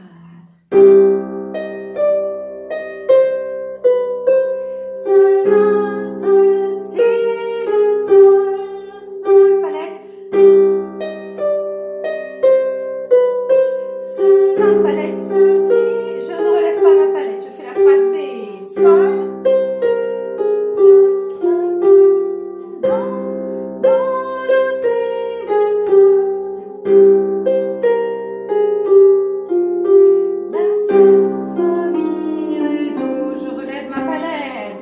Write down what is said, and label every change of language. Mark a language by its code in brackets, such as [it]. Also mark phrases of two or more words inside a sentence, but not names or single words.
[fr] Sol, la, sol, si, la, sol, palette. Sol, la, palette, sol, si. Je ne relève pas ma palette, je fais la phrase B. Sol, sol, la, sol, do, do, do, si, la, sol. La, sol, fa, mi, ré, do, je relève ma palette.